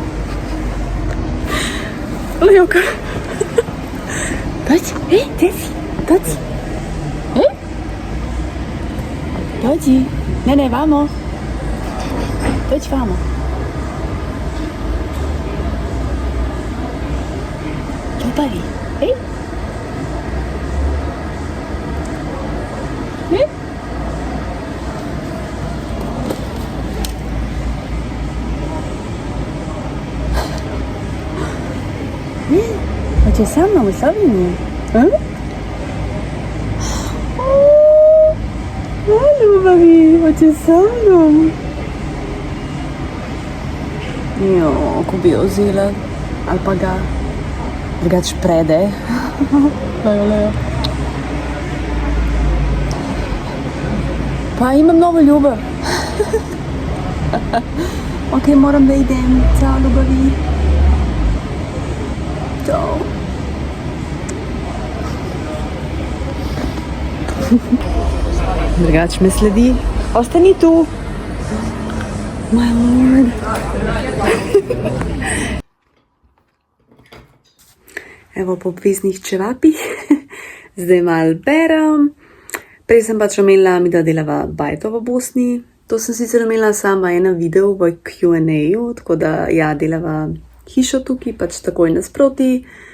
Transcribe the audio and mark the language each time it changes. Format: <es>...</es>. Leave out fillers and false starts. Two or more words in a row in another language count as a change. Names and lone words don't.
<bs>Lejovka. Dođi, Teci, dođi. Dođi. Ne, vamo. Dođi vamo. Ljubavi, Hoćeš sa mnom u Sloveniju? Ljubavi, hoćeš sa mnom?</bs> <sl>Jo, ko bi jo vzela, ali pa ga drugače prede. Lejo. Pa imam novo ljubav.</sl> <bs>Ok, moram da idem. Ciao, ljubavi.</bs> <sl>Ciao. Drugač me sledi.</sl> <bs>Ostani tu.</bs> <en>My lord.</en> <sl>Evo po obveznih čevapih. Zdaj malo berem. Prej sem pač omenila, mi da delava bajto v Bosni. To sem sicer omenila sama ena video v Q&A-ju, tako da ja, delava hišo tukaj, pač takoj nasproti.</sl>